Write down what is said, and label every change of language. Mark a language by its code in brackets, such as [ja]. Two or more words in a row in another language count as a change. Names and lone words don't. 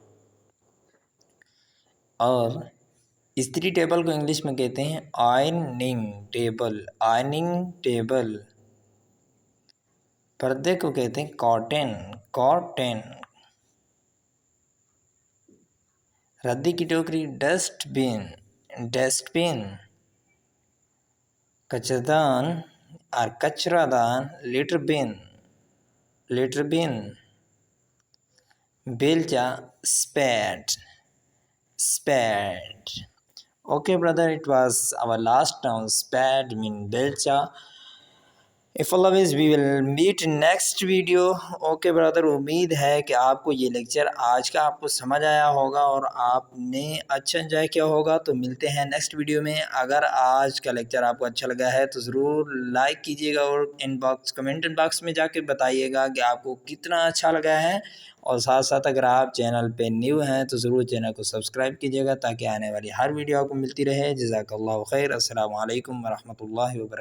[hi] और इस्त्री टेबल को इंग्लिश में कहते हैं [en] ironing table, ironing table. [hi] पर्दे को कहते हैं कॉटन, कॉटन। रद्दी की टोकरी, डस्टबिन, डस्टबिन। कचरादान और कचरादान, [en] litter bin, litter bin. [hi] बेलचा, स्पैड, [en] spade. Okay, brother, it was our last noun, spade mean belcha. If Allah wills we will meet next video. okay brother, [hi] उम्मीद है कि आपको ये लेक्चर आज का आपको समझ आया होगा और आपने अच्छा एंजॉय किया होगा। तो मिलते हैं [en] next video [hi] में। अगर आज का लेक्चर आपको अच्छा लगा है तो ज़रूर लाइक कीजिएगा और [en] comment inbox [hi] में जाके बताइएगा कि आपको कितना अच्छा लगा है। और साथ साथ अगर आप चैनल पे न्यू हैं तो ज़रूर चैनल को सब्सक्राइब कीजिएगा ताकि आने वाली हर वीडियो आपको मिलती रहे। [ar] جزاك الله خير. السلام عليكم ورحمة الله وبركاته.